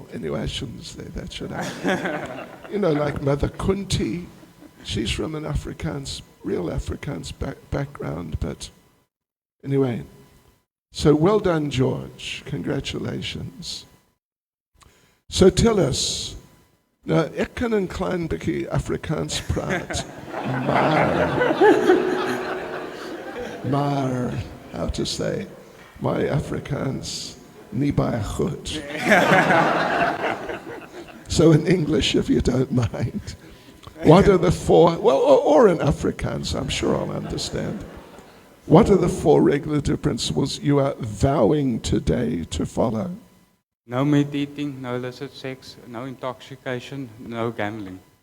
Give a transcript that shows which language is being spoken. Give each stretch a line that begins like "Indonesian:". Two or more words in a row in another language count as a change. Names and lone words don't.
English: Anyway, I shouldn't say that, should I? Like Mother Kunti, she's from an real Afrikaans background, but anyway. So well done, George. Congratulations. So tell us,
Afrikaans: nou, ek kan 'n klein bietjie Afrikaans praat, maar,
English: how to say,
Afrikaans: my Afrikaans nie baie goed.
English: So in English, if you don't mind, what are the 4, or in Afrikaans, I'm sure I'll understand. What are the 4 regulative principles you are vowing today to follow? No meat eating, no illicit sex, no intoxication, no gambling.